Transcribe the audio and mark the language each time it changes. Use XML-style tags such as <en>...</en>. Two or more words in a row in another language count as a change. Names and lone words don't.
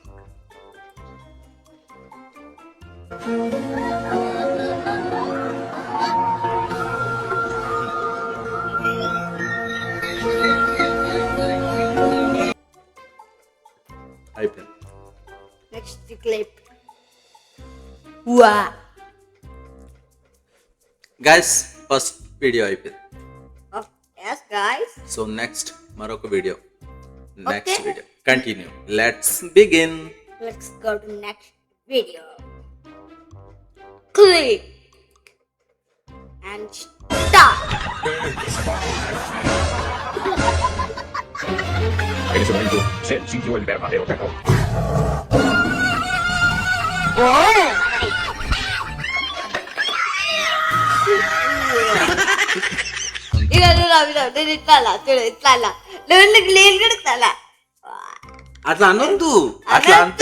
<te>అయిపోయింది.</te> <en>Next clip. వా Guys, first video</en> <te>అయిపోయింది.</te> <en>yes guys, So next</en> <te>మరొక వీడియో. నెక్స్ట్</te> <en>Okay. Video continue. Let's begin. let's go to next video. Click and start.</en> <es>En ese momento se sintió el verdadero terror.</es> <te>ఇక నువ్వు నవ్వినావు, నేను ఇట్లా అలా, చూడు ఇట్లా అలా, నువ్వు నేను కూడా ఇట్లా అలా. అట్లా అనొద్దు. అట్లా అంతే</te>